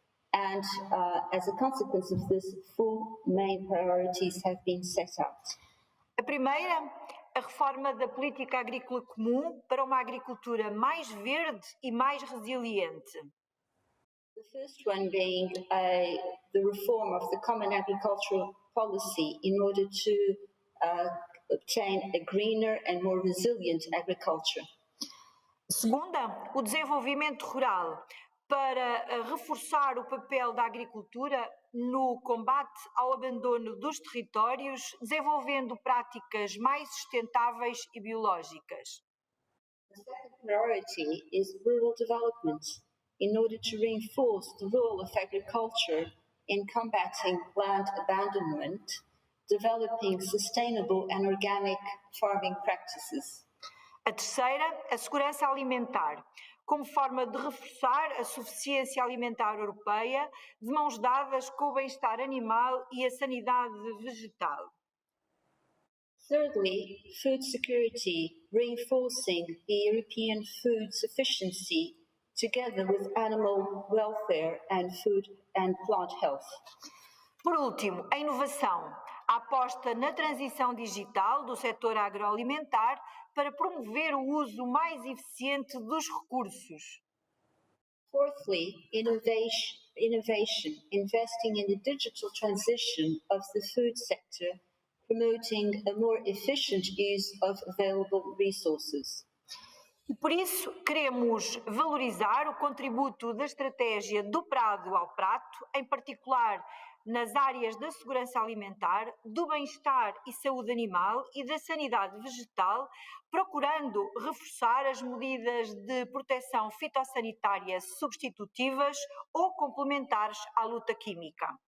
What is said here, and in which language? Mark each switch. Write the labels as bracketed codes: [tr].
[en] And as a consequence of this, 4 main priorities have been set out. [pt] A primeira, a reforma da política agrícola comum para uma agricultura mais verde e mais resiliente. [en] The first one being the reform of the common agricultural policy in order to obtain a greener and more resilient agriculture. [pt] Segunda, o desenvolvimento rural para reforçar o papel da agricultura no combate ao abandono dos territórios, desenvolvendo práticas mais sustentáveis e biológicas. [en] The second priority is rural development in order to reinforce the role of agriculture in combating land abandonment, developing sustainable and organic farming practices. [pt] A terceira, a segurança alimentar, como forma de reforçar a suficiência alimentar europeia, de mãos dadas com o bem-estar animal e a sanidade vegetal. [en] Thirdly, food security, reinforcing the European food sufficiency together with animal welfare and food and plant health. [pt] Por último, a inovação, a aposta na transição digital do setor agroalimentar para promover o uso mais eficiente dos recursos. [en] Fourthly, innovation, investing in the digital transition of the food sector, promoting a more efficient use of available resources. [pt] E por isso, queremos valorizar o contributo da estratégia do prado ao prato, em particular nas áreas da segurança alimentar, do bem-estar e saúde animal e da sanidade vegetal, procurando reforçar as medidas de proteção fitossanitária substitutivas ou complementares à luta química.